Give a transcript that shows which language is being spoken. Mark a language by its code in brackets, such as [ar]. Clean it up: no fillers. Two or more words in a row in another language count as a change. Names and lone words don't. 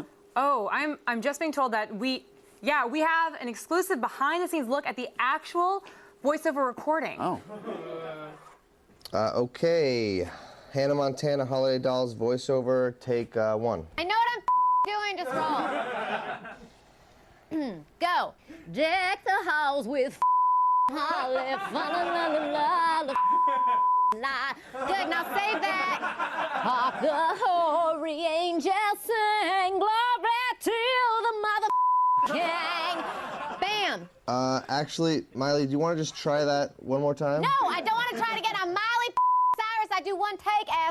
[en] Oh, I'm just being told that we have an exclusive behind-the-scenes look at the actual voiceover recording. Oh. Okay. Hannah Montana, Holiday Dolls voiceover, take 1. I know what I'm doing, just roll. Go. Deck the halls with holly, fa la la la la la. Good, now save that. Hark the hoary angels sing, glory to the mother king. Bam. Actually, Miley, do you want to just try that one more time? No, I don't want to try it again. I'm Miley Cyrus. I do one take, ass.